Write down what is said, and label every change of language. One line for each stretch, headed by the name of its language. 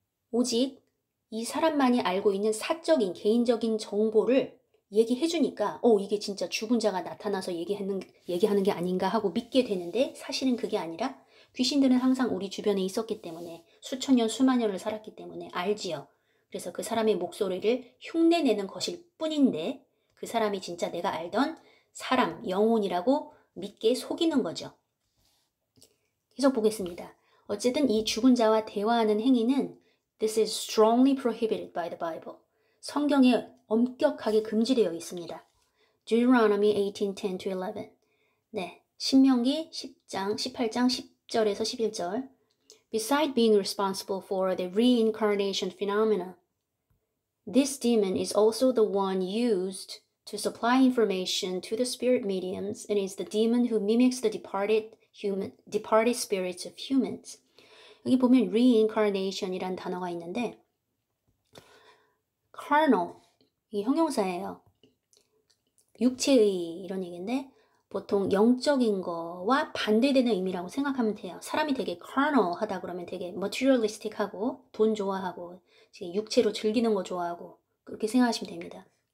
Korean: 오직 이 사람만이 알고 있는 사적인 개인적인 정보를 얘기해주니까 이게 진짜 죽은 자가 나타나서 얘기하는 게 아닌가 하고 믿게 되는데 사실은 그게 아니라 귀신들은 항상 우리 주변에 있었기 때문에 수천 년 수만 년을 살았기 때문에 알지요. 그래서 그 사람의 목소리를 흉내내는 것일 뿐인데 그 사람이 진짜 내가 알던 사람, 영혼이라고 믿게 속이는 거죠. 계속 보겠습니다. 어쨌든 이 죽은 자와 대화하는 행위는
English: This is strongly prohibited by the Bible.
Korean: 성경에 엄격하게 금지되어 있습니다.
English: Deuteronomy 18:10-11.
Korean: 네, 신명기 10장, 18장 10절에서 11절.
English: Beside being responsible for the reincarnation phenomena, this demon is also the one used to supply information to the spirit mediums and is the demon who mimics the departed spirits of humans.
Korean: 여기 보면 reincarnation이라는 단어가 있는데 carnal, 이 형용사예요. 육체의 이런 얘기인데 보통 영적인 거와 반대되는 의미라고 생각하면 돼요. 사람이 되게 carnal 하다 그러면 되게 materialistic하고 돈 좋아하고 육체로 즐기는 거 좋아하고 그렇게 생각하시면 됩니다.